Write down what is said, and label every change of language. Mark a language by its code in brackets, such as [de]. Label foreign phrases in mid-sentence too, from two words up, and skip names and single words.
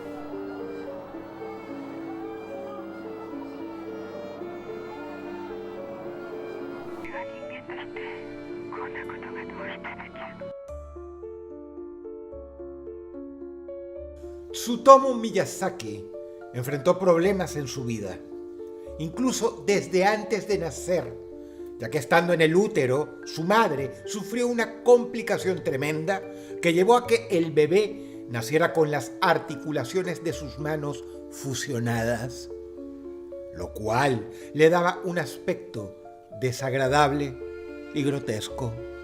[ja] 私は人間としてこんなことがどうしてできる。 [es] Tsutomu Miyazaki enfrentó problemas en su vida, incluso desde antes de nacer, ya que estando en el útero, su madre sufrió una complicación tremenda que llevó a que el bebé naciera con las articulaciones de sus manos fusionadas, lo cual le daba un aspecto desagradable y grotesco.